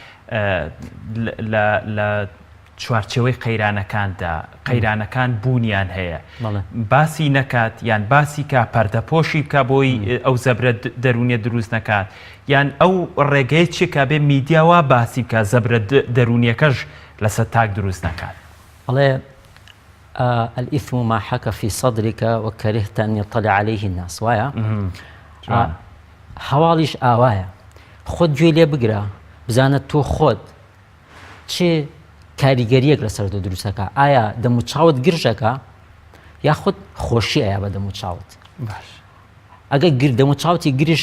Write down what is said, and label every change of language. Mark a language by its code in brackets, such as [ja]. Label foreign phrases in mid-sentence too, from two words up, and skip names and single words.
[ckb] لە چوارچێوەی قەیرانەکاندا قەیرانەکان بوونیان هەیە باسی نەکات یان باسی کا پەردەپۆشی بکە بۆی ئەو زەبرە دەرونیە دروست نەکات یان ئەو ڕێگەی چێکا بێ میدیاوا باسی بکە زەبرە دەرونیەکەش لەسەر تاک دروست نەکات ئەڵێ [ar] الإثم ما حك في صدرك وكرهت أن يطلع عليه الناس [ckb] وایە هەواڵیش ئاوایە خۆت گوێ لێ بگرە بزانە تۆ خۆت چێ کاریگەریەک لەسەر تۆ دروستەکە ئایا دەموچاوت گرژەکە یاخود خۆشی ئایا بە دەموچاوت ئەگەر دەموچاوتی گرش